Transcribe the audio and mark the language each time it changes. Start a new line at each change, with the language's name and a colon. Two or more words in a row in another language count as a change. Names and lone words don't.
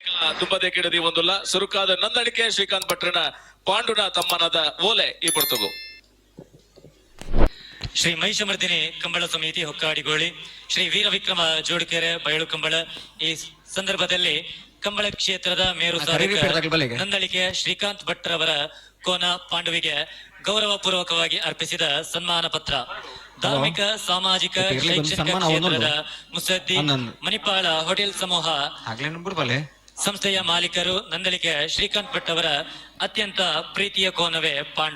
Tulu: ದುಂಬದೆ ಕಿಡದಿ ಒಂದುಲ್ಲ ಸುರುಕಾದ ನಂದಳಿಕೆ ಶ್ರೀಕಾಂತ್ ಭಟ್ರನ ಪಾಂಡುನ ತಮ್ಮನದ ಓಲೆ ಈ ಪುರ್ತಗು
Kannada: ಶ್ರೀ ಮಹಿಷಮರ್ದಿನಿ ಕಂಬಳ ಸಮಿತಿ ಹೊಕ್ಕಾಡಿಗೋಳಿ ಶ್ರೀ ವೀರವಿಕ್ರಮ ಜೋಡಿಕೆರೆ ಬಯಲು ಕಂಬಳ. ಈ ಸಂದರ್ಭದಲ್ಲಿ ಕಂಬಳ ಕ್ಷೇತ್ರದ ಮೇರು ನಂದಳಿಕೆ ಶ್ರೀಕಾಂತ್ ಭಟ್ರವರ ಕೋನ ಪಾಂಡುವಿಗೆ ಗೌರವ ಪೂರ್ವಕವಾಗಿ ಅರ್ಪಿಸಿದ ಸನ್ಮಾನ ಪತ್ರ. ಧಾರ್ಮಿಕ ಸಾಮಾಜಿಕ ಶೈಕ್ಷಣಿಕ ಕ್ಷೇತ್ರದ ಮುಸದ್ದಿ ಮಣಿಪಾಲ ಹೋಟೆಲ್ ಸಮೂಹ ಸಂಸ್ಥೆಯ ಮಾಲೀಕರು ನಂದಳಿಕೆ ಶ್ರೀಕಾಂತ್ ಭಟ್ ಅವರ ಅತ್ಯಂತ ಪ್ರೀತಿಯ ಕೋನವೇ ಪಾಂಡು.